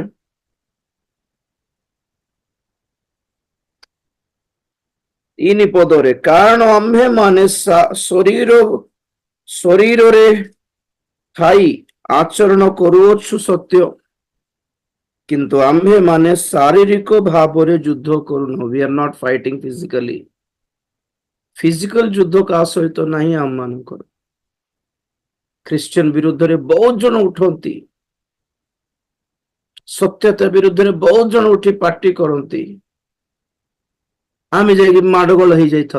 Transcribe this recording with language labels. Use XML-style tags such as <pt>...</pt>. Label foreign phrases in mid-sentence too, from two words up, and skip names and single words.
<or>ତିନି ପଦରେ, କାରଣ ଆମ୍ଭେମାନେ ଶରୀରରେ ଥାଇ ଆଚରଣ କରୁଅଛୁ ସତ୍ୟ, କିନ୍ତୁ ଆମ୍ଭେମାନେ ଶାରୀରିକ ଭାବରେ ଯୁଦ୍ଧ କରୁନୁ।</or> <en>we are not fighting physically।</en> <or>ଫିଜିକାଲ ଯୁଦ୍ଧ କାହା ସହିତ ନାହିଁ ଆମମାନଙ୍କର। ଖ୍ରୀଷ୍ଟିଆନ ବିରୁଦ୍ଧରେ ବହୁତ ଜଣ ଉଠନ୍ତି, ସତ୍ୟତା ବିରୁଦ୍ଧରେ ବହୁତ ଜଣ ଉଠି ପାର୍ଟି କରନ୍ତି, ଆମେ ଯାଇକି ମାଡଗୋଳ ହେଇଯାଇଥାଉ।</or>